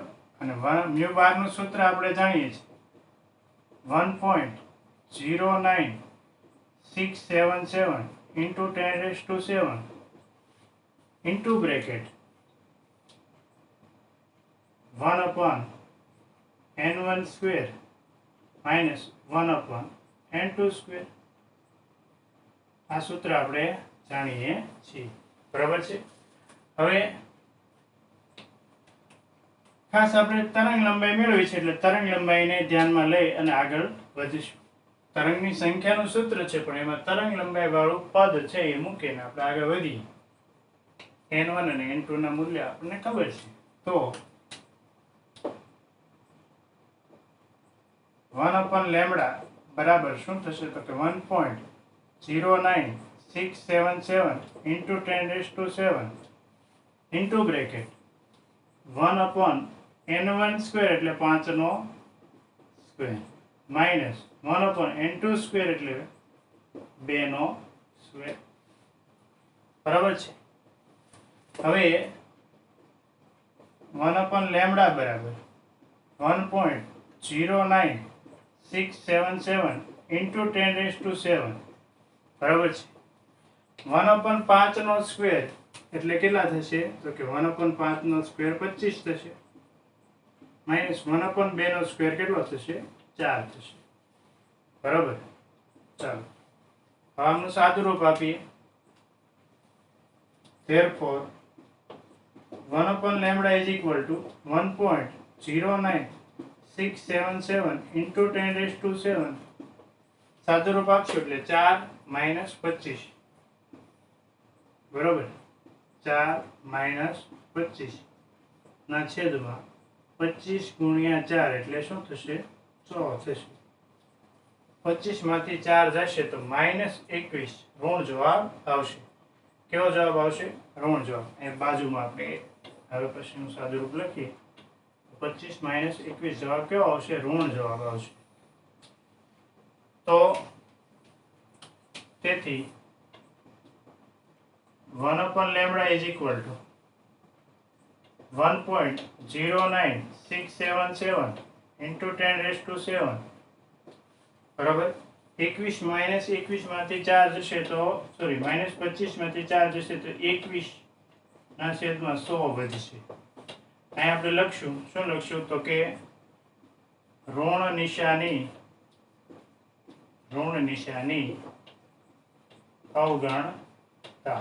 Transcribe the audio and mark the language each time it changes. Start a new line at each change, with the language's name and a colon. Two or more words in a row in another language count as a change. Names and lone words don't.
Gujarati: અને મ્યુ બાર નું સૂત્ર આપણે જાણીએ છીએ 1.09677
English: into 10⁻⁷ into bracket 1/n1 square minus 1/n2 square.
Gujarati: આ સૂત્ર આપણે જાણીએ છીએ. બરાબર છે. હવે ખાસ આપણે તરંગ લંબાઈ મેળવી છે એટલે તરંગ લંબાઈને ધ્યાનમાં લઈ અને આગળ વધીશું. તરંગની સંખ્યાનું સૂત્ર છે પણ એમાં તરંગ લંબાઈ વાળું પદ છે એ મૂકીને આપણે આગળ વધીએ. n1 અને n2 ના મૂલ્ય આપણને ખબર છે તો 1/λ બરાબર શું થશે? તો કે 1.09677
English: into 10⁻⁷ into bracket 1/n1 square
Gujarati: એટલે 5 નો
English: square minus
Gujarati: 1/n2 સ્ક્વેર એટલે 2 નો સ્ક્વેર. બરાબર છે. હવે 1/λ બરાબર 1.09677 into 10⁻⁷. બરાબર છે. 1/5 નો સ્ક્વેર એટલે કેટલા થશે? તો કે 1/5 નો સ્ક્વેર 25 થશે માઇનસ 1/2 નો સ્ક્વેર કેટલો થશે? 4 થશે. બરાબર. ચાલો, હવે આનું સાદુરૂપ આપીએ.
English: therefore 1/λ is equal to 1.09677 into 10⁻⁷.
Gujarati: સાદુરૂપ આપશો એટલે 4 માઇનસ 25. બરોબર. 4 માઇનસ 25 ના છેદમાં 25 ગુણ્યા 4 એટલે શું થશે? 100 થશે. 25 માંથી 4 જશે તો -21 ઋણ જવાબ આવશે. કેવો જવાબ આવશે? ઋણ જવાબ. એ બાજુમાં આપણે હવે પછીનું સાદુરૂપ લખીએ. 25 - 21 જવાબ કેવો આવશે? ઋણ જવાબ આવશે. તો તેથી
English: 1/λ is equal to 1.09677 into 10⁻⁷.
Gujarati: બરાબર. 21 - 21 માંથી 4 જશે તો સોરી -25 માંથી 4 જશે તો 21 ના છેદમાં 100 વધશે. અહીં આપણે લખશું, શું લખશું? તો કે ઋણ નિશાની અવગણતા.